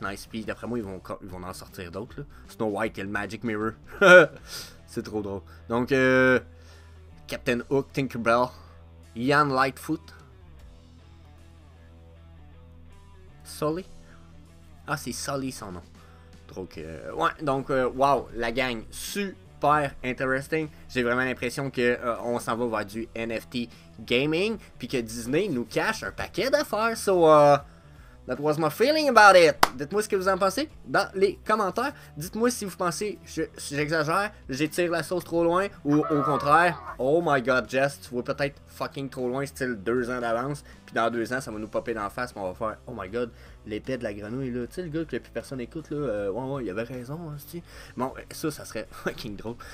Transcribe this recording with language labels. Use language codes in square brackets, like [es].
[fr] Puis d'après moi, ils vont en sortir d'autres. Snow White et le Magic Mirror. C'est trop drôle. Donc, Captain Hook, Tinkerbell, Ian Lightfoot, Sully. Ah, c'est Sully son nom. Donc, ouais, donc, wow, la gang, [en] super interesting. [fr] J'ai vraiment l'impression que on s'en va vers du NFT gaming, puis que Disney nous cache un paquet d'affaires. [en] So, that was my feeling about it. [fr] Dites-moi ce que vous en pensez dans les commentaires. Dites-moi si vous pensez j'exagère, j'étire la sauce trop loin, ou au contraire, [en] oh my god [fr] Jess, tu vois peut-être fucking trop loin, style 2 ans d'avance, puis dans 2 ans ça va nous popper dans la face, puis on va faire oh my god, l'épée de la grenouille là, tu sais le gars que plus personne écoute là, ouais, il avait raison, hein, bon, ça serait fucking drôle.